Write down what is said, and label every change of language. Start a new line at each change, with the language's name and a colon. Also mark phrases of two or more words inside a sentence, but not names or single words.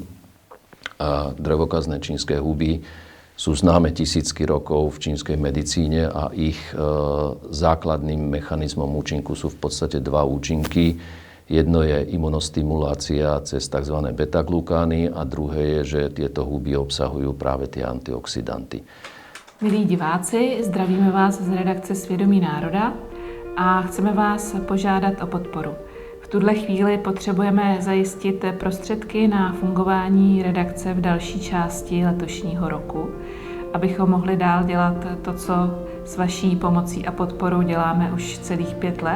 Slovak: A drevokazné čínske huby sú známe tisícky rokov v čínskej medicíne a ich základným mechanizmom účinku sú v podstate dva účinky. Jedno je imunostimulácia cez tzv. Beta-glukány a druhé je, že tieto huby obsahujú práve tie antioxidanty.
Czech: Milí diváci, zdravíme vás z redakce Svědomí národa a chceme vás požádat o podporu. V tuhle chvíli potřebujeme zajistit prostředky na fungování redakce v další části letošního roku, abychom mohli dál dělat to, co s vaší pomocí a podporou děláme už celých 5 let.